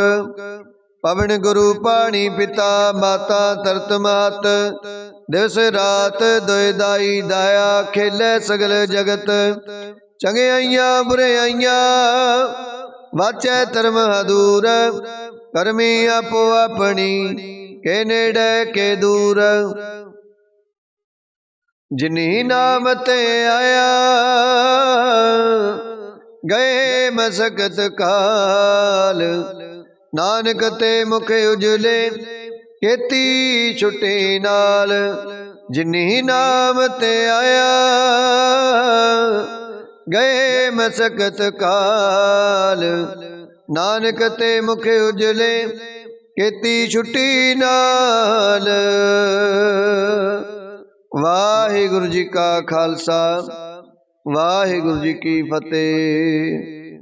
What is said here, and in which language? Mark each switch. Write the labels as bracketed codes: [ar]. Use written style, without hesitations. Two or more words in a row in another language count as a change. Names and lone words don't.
[pa] ਪਵਣ ਗੁਰੂ ਪਾਣੀ ਪਿਤਾ, ਮਾਤਾ ਤਰਤ ਮਾਤ। ਦਿਵਸ ਰਾਤ ਦੋਏ ਦਾਈ ਦਾਇਆ, ਖੇਲੈ ਸਗਲ ਜਗਤ। ਚੰਗਿਆਈਆਂ ਬੁਰਿਆਈਆਂ ਵਾਚੈ ਧਰਮ ਹਦੂਰ। ਕਰਮੀ ਆਪੋ ਆਪਣੀ, ਕੇ ਨੇੜੈ ਕੇ ਦੂਰ। ਜਿਨੀ ਨਾਮ ਤੇ ਆਇਆ, ਗਏ ਮਸਕਤ ਕਾਲ। ਨਾਨਕ ਤੇ ਮੁਖ ਉਜਲੇ, ਕੇਤੀ ਛੁਟੇ ਨਾਲ। ਜਿਨੀ ਨਾਮ ਤੇ ਆਇਆ, ਗਏ ਮਸਕਤ ਕਾਲ। ਨਾਨਕ ਤੇ ਮੁਖ ਉਜਲੇ, ਕੇਤੀ ਛੁਟੀ ਨਾਲ। ਵਾਹਿਗੁਰੂ ਜੀ ਕਾ ਖ਼ਾਲਸਾ, ਵਾਹਿਗੁਰੂ ਜੀ ਕੀ ਫ਼ਤਿਹ।